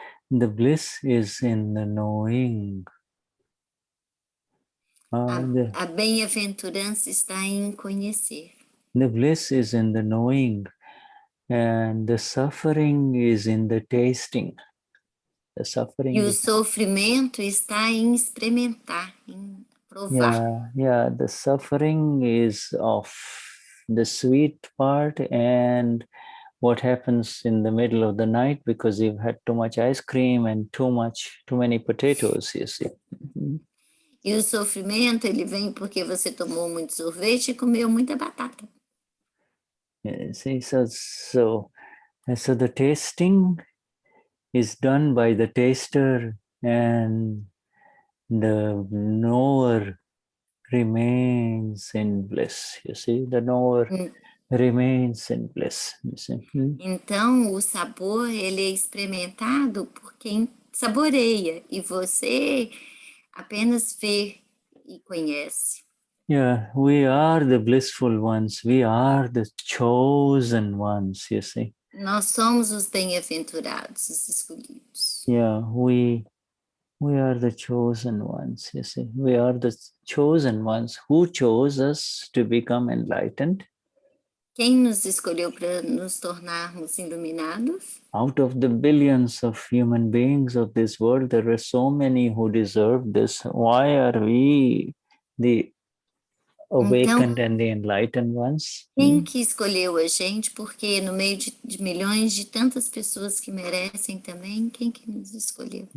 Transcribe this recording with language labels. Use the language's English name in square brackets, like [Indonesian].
[English] The bliss is in the knowing. [Portuguese] A bem-aventurança está em conhecer. [English] The bliss is in the knowing, and the suffering is in the tasting. The suffering [Portuguese] E o [English] is, [Portuguese] sofrimento está em experimentar, em provar. [English] yeah, the suffering is of the sweet part and what happens in the middle of the night because you've had too much ice cream and too many potatoes, you see. [Portuguese] E o sofrimento, ele vem porque você tomou muito sorvete e comeu muita batata. [English] See, so the tasting is done by the taster, and the knower remains in bliss. You see, the knower remains in bliss. You see? [Portuguese] Então, o sabor, ele é experimentado por quem saboreia, e você apenas vê e conhece. [English] Yeah, we are the blissful ones. We are the chosen ones, you see. [Portuguese] Nós somos os bem-aventurados, os escolhidos. [English] Yeah, we are the chosen ones, you see. We are the chosen ones who chose us to become enlightened. [Portuguese] Quem nos escolheu para nos tornarmos iluminados? [English] Out of the billions of human beings of this world, there are so many who deserve this. Why are we the awakened and the enlightened ones? [Portuguese] Quem que escolheu a gente? Porque no meio de milhões de tantas pessoas que merecem também, quem que nos escolheu?